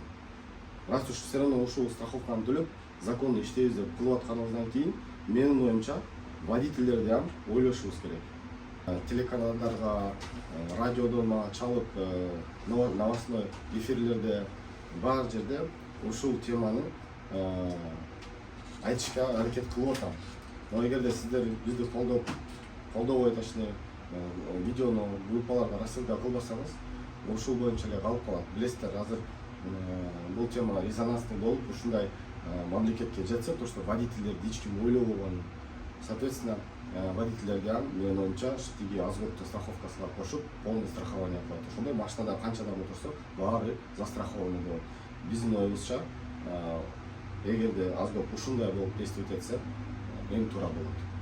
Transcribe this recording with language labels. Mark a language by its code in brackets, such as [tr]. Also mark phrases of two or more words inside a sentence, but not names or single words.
[ru] Раз уж все равно [ky] ушул страховканы төлөп, законно иштейбиз деп кылып атканыбыздан кийин, менин оюмча водительдерди ham ойлошубуз керек. Телеканалдарга, радиодон мага чалып, [ru] новостной эфирлерде, [ky] бар жерде ушул теманы айтышка аракет кылып атам. Но эгерде сиздер бизди колдобой эле видеону группаларга рассылка кылбасаңыз, ушул боюнча эле калып калат. Билесиздер, азыр бул тема резонансный болуп, ушундай мамлекетке жетсе, [ru] то что [ky] водительдерди эч ким ойлобогон. Соответственно, водительдерди менин оюмча тиги аз көптү страховкасына кошуп, [ru] полный страхование [ky] кылат. Ошондой машинада канча адам отурса, баары застрахованы болот. Биздин оюбузча, эгерде аз көп ушундай болуп действовать этсе, эң туура болот.